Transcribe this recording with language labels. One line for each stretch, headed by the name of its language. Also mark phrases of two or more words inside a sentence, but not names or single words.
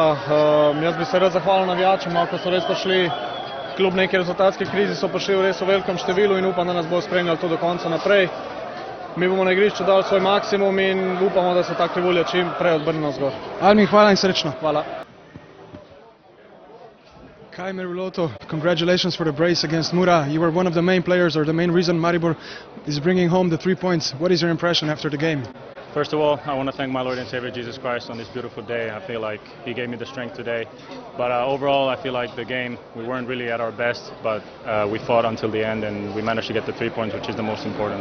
Slovenian: Jaz bi se rad zahvalil navijačem, ko so res prišli, kljub neki rezultatski krizi so prišli v res v velikem številu in upam, da nas bo spremljali to do konca naprej. Mi bomo na igrišču dali svoj maksimum in upamo, da se ta krivulja čim prej odbrne navzgor. Almin, hvala in srečno. Hvala.
English: Kai Meriloto, congratulations for the brace against Mura. You were one of the main players or the main reason Maribor is bringing home the 3 points. What is your impression after the game? First of all, I want to thank my Lord and Savior Jesus Christ on this beautiful day. I feel like He gave me the strength today. But overall, I feel like the game, we weren't really at our best, but we fought until the end and we managed to get the 3 points, which is the most important.